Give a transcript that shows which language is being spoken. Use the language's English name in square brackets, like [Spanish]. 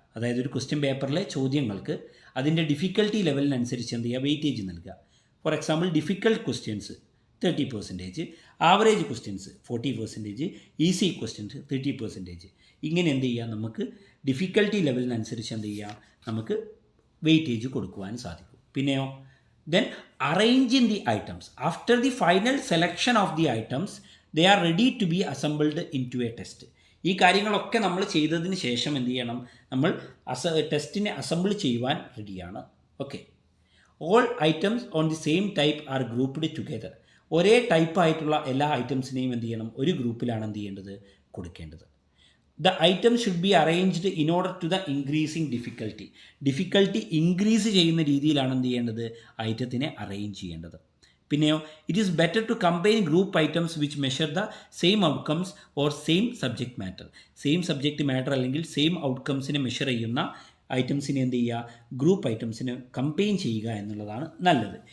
[Malayalam] അതായത് ഒരു ക്വസ്റ്റ്യൻ പേപ്പറിലെ ചോദ്യങ്ങൾക്ക് അതിൻ്റെ ഡിഫിക്കൽട്ടി ലെവലിനനുസരിച്ച് എന്ത് ചെയ്യുക, വെയിറ്റേജ് നൽകുക. [English] For example, difficult questions 30%, average questions 40%, easy questions 30%. [Malayalam] ഇങ്ങനെ എന്ത് ചെയ്യുക, നമുക്ക് ഡിഫിക്കൽട്ടി ലെവലിനനുസരിച്ച് എന്ത് ചെയ്യുക, നമുക്ക് വെയിറ്റേജ് കൊടുക്കുവാൻ സാധിക്കും. പിന്നെയോ [English] then arranging the items. After the final selection of the items, they are ready to be assembled into a test. [Malayalam] ഈ കാര്യങ്ങളൊക്കെ നമ്മൾ ചെയ്തതിന് ശേഷം എന്ത് ചെയ്യണം, നമ്മൾ ടെസ്റ്റിനെ അസംബിൾ ചെയ്യുവാൻ റെഡിയാണ്. [English] Okay, all items on the same type are grouped together. [Malayalam] ഒരേ ടൈപ്പായിട്ടുള്ള എല്ലാ ഐറ്റംസിനെയും എന്ത് ചെയ്യണം, ഒരു ഗ്രൂപ്പിലാണ് എന്ത് ചെയ്യേണ്ടത്, കൊടുക്കേണ്ടത്. [English] The item should be arranged in order to the increasing difficulty. [Malayalam] Difficulty increase ചെയ്യുന്ന രീതിയിലാണ് എന്ത് ചെയ്യേണ്ടത്, ഐറ്റത്തിനെ അറേഞ്ച് ചെയ്യേണ്ടത്. പിന്നെയോ [English] It is better to combine group items which measure the same outcomes or same subject matter. [Malayalam] Same subject matter അല്ലെങ്കിൽ same ഔട്ട്കംസിനെ measure ചെയ്യുന്ന ഐറ്റംസിനെ എന്ത് ചെയ്യുക, ഗ്രൂപ്പ് ഐറ്റംസിനെ കമ്പൈൻ ചെയ്യുക എന്നുള്ളതാണ് നല്ലത്.